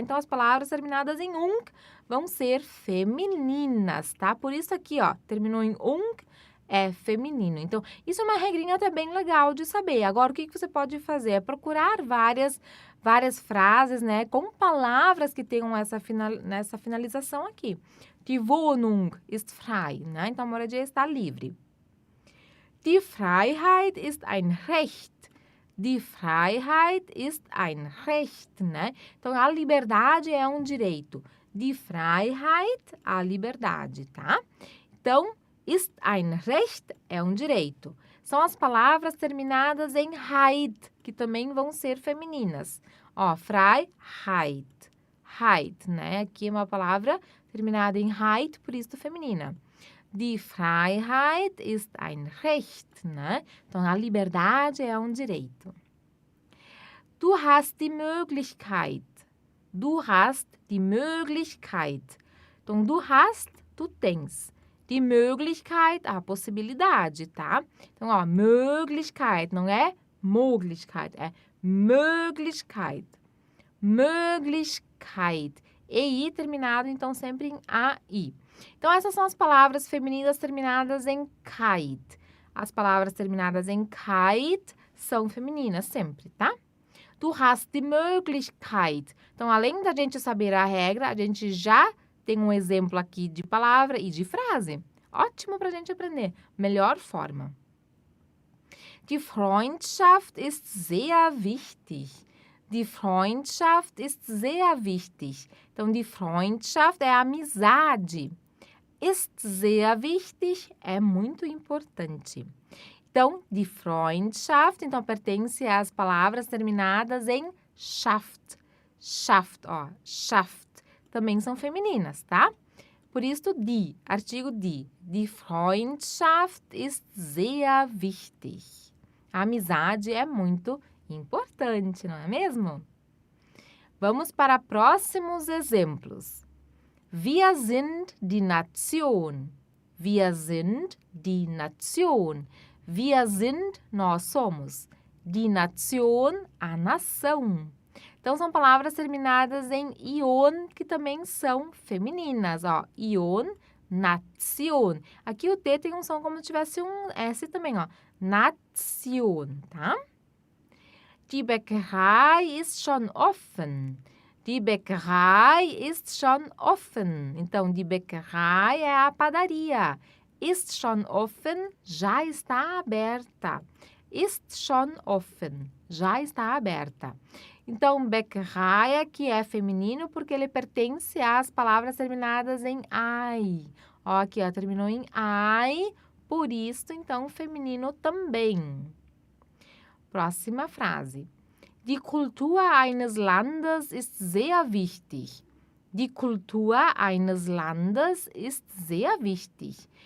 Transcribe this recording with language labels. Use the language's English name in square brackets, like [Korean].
[Portuguese] Então, as palavras terminadas em ung vão ser femininas, tá? Por isso aqui, ó, terminou em ung, é feminino. Então, isso é uma regrinha até bem legal de saber. Agora, o que você pode fazer? É procurar várias frases, né, com palavras que tenham nessa finalização aqui. [German] Die Wohnung ist frei, né? [Portuguese] Então, a moradia está livre. [German] Die Freiheit ist ein Recht. Die Freiheit ist ein Recht, né? [Portuguese] Então, a liberdade é um direito. [German] Die Freiheit, [Portuguese] a liberdade, tá? Então, [German] ist ein Recht [Portuguese] é um direito. São as palavras terminadas em heit, que também vão ser femininas. Ó, Freiheit, heit, né? Aqui é uma palavra terminada em heit, por isso feminina. [German] Die Freiheit ist ein Recht, né? [Portuguese] Então, a liberdade é um direito. [German] Du hast die Möglichkeit. Du hast die Möglichkeit. [Portuguese] Então, [German] du hast, [Portuguese] tu tens. [German] Die Möglichkeit, [Portuguese] a possibilidade, tá? Então, ó, Möglichkeit, não é Möglichkeit, é Möglichkeit. Möglichkeit. EI terminado, então, sempre em AI. Então, essas são as palavras femininas terminadas em kite. As palavras terminadas em kite são femininas sempre, tá? [German] Du hast die Möglichkeit. [Portuguese] Então, além da gente saber a regra, a gente já tem um exemplo aqui de palavra e de frase. Ótimo para a gente aprender. Melhor forma. [German] Die Freundschaft ist sehr wichtig. Die Freundschaft ist sehr wichtig. [Portuguese] Então, [German] die Freundschaft [Portuguese] é a amizade. [German] Ist sehr wichtig [Portuguese] é muito importante. Então, [German] die Freundschaft, [Portuguese] então, pertence às palavras terminadas em schaft. Schaft, ó, schaft. Também são femininas, tá? Por isso, die, artigo die. [German] Die Freundschaft ist sehr wichtig. [Portuguese] A amizade é muito importante, não é mesmo? Vamos para próximos exemplos. [German] Wir sind die Nation. Wir sind die Nation. Wir sind, [Portuguese] nós somos. [German] Die Nation, [Portuguese] a nação. Então, são palavras terminadas em ion, que também são femininas, ó. Ion, Nation. Aqui o T tem um som como se tivesse um S também, ó. Nation, tá? [German] Die Bäckerei ist schon offen. Die Bäckerei ist schon offen. [Portuguese] Então, [German] die Bäckerei [Portuguese] é a padaria. [German] Ist schon offen, [Portuguese] já está aberta. [German] Ist schon offen, [Portuguese] já está aberta. Então, Bäckerei aqui é feminino porque ele pertence às palavras terminadas em ai. Ó, aqui, ó, terminou em ai, por isso, então, feminino também. Próxima frase. [German] Die Kultur eines Landes ist sehr wichtig. Die Kultur eines Landes ist sehr wichtig.